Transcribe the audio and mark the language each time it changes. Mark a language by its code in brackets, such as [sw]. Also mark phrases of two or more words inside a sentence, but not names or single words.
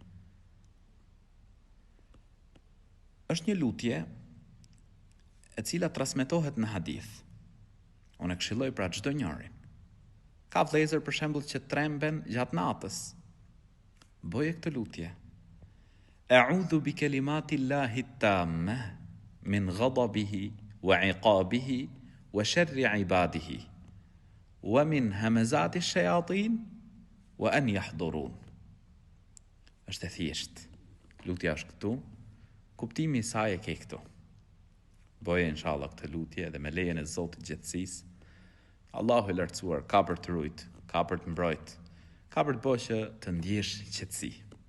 [sq] Është një lutje e cila transmetohet në hadith. Unë e këshilloj pra çdo njërin. Ka vlezër për shembull që tremben gjatë natës. Boje këtë lutje. [ar] أعوذ بكلمات الله التامة من غضبه وعقابه وشر عباده ومن همزات الشياطين وأن يحضرون. [sq] Është e thjesht. Lutja është këtu. Kuptimi i saj e ke këtu. Boje inshallah këtë lutje dhe me lejen e Zotit Gjithësisë. Allahu i lartësuar ka për të rujt, ka për të mbrojt, ka për të bërë që të ndjesh qetësi.